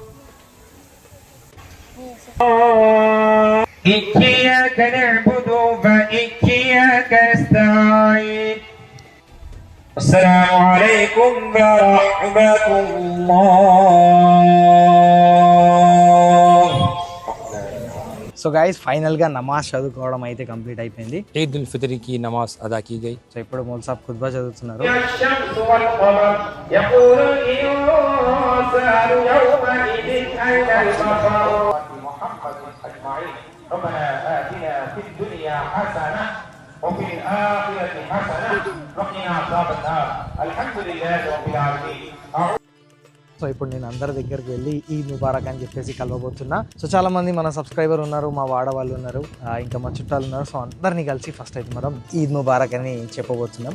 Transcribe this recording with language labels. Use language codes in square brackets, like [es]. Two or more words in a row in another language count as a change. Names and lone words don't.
[ar] إياك نعبد وإياك نستعين السلام عليكم ورحمة الله. [en] so guys final [te] గా నమాజ్ చదువుకోవడం అయితే కంప్లీట్ అయిపోయింది. [hi] ईद उल फितर की नमाज अदा की गई. [te] సో ఇప్పుడు మౌల్ సాబ్ ఖుత్బా చదువుతున్నారు. [ar] الشمس والقمر يقول الإنسان والسؤال يومئذ أين المفر محمد أجمعين ربنا آتنا في الدنيا حسنة وفي الآخرة حسنة وقنا عذاب النار الحمد لله رب العالمين. [te] సో ఇప్పుడు నేను అందరి దగ్గరికి వెళ్ళి [ar] عيد مبارك [te] అని చెప్పేసి కలవబోతున్నా. సో చాలా మంది మన సబ్స్క్రైబర్ ఉన్నారు, మా వాడవాళ్ళు ఉన్నారు, ఇంకా మా చుట్టాలు ఉన్నారు. సో అందరినీ కలిసి ఫస్ట్ అయితే మనం [ar] عيد مبارك [te] అని చెప్పబోతున్నాం.